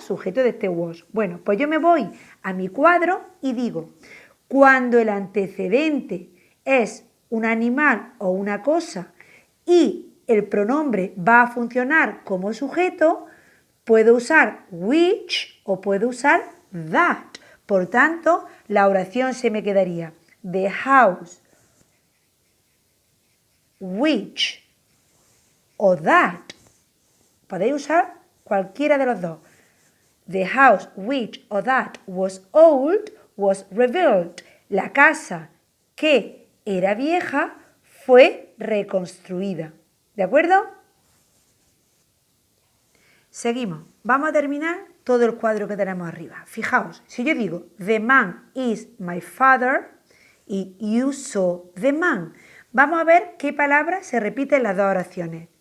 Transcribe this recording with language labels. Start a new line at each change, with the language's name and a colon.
Spanish: Sujeto de este was. Bueno, pues yo me voy a mi cuadro y digo, cuando el antecedente es un animal o una cosa y el pronombre va a funcionar como sujeto, puedo usar which o puedo usar that. Por tanto, la oración se me quedaría
English: the house,
Spanish: which o that. Podéis usar cualquiera de los dos.
English: The house which or that was old was rebuilt.
Spanish: La casa que era vieja fue reconstruida. ¿De acuerdo? Seguimos. Vamos a terminar todo el cuadro que tenemos arriba. Fijaos, si yo digo
English: the man is my father
Spanish: y
English: you saw the man,
Spanish: vamos a ver qué palabra se repite en las dos oraciones.